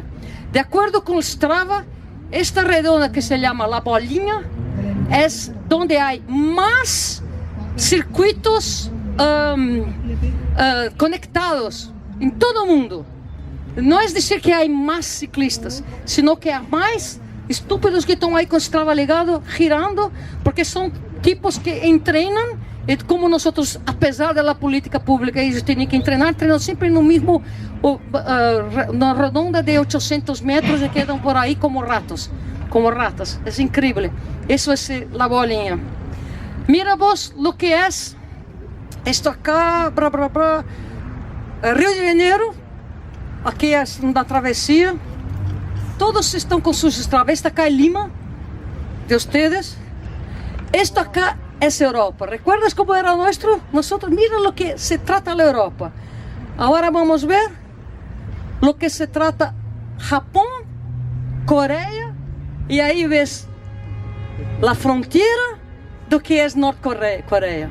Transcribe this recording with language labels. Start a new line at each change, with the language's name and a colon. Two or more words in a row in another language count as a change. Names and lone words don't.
Spanish: De acuerdo con Strava, esta redonda que se llama La Bolinha es donde hay más circuitos conectados en todo el mundo. No es decir que hay más ciclistas, sino que hay más estúpidos que
Portuguese: estão aí com esse trava ligado, girando, porque são tipos que treinam, e como nós, apesar da política pública, eles têm que treinar, treinam sempre no mesmo, na redonda de 800 metros e quedam por aí como ratos, como ratas. É incrível. Isso é a bolinha.
Spanish: Mira vos lo que é esto acá,
Portuguese: Rio de Janeiro, aqui é uma travessia. Todos estão com suas estradas.
Spanish: Esta acá é Lima, de ustedes. Esto acá es Europa. ¿Recuerdas cómo era nuestro? Nosotros, mira lo que se trata la Europa. Ahora vamos a ver lo que se trata Japón, Corea, y ahí ves la frontera do que es Norte-Corea.